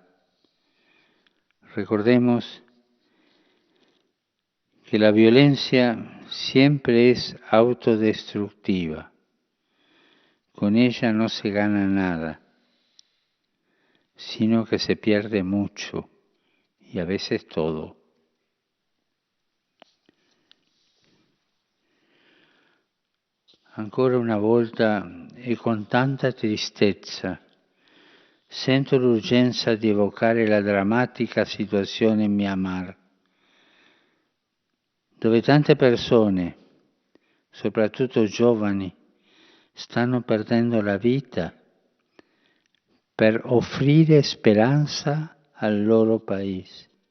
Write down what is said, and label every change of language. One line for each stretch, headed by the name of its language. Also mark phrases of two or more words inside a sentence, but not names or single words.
Spanish: Recordemos que la violencia siempre es autodestructiva. Con ella no se gana nada, sino que se pierde mucho y a veces todo.
Italian: Ancora una volta e con tanta tristezza sento l'urgenza di evocare la drammatica situazione in Myanmar, dove tante persone, soprattutto giovani, stanno perdendo la vita per offrire speranza al loro paese.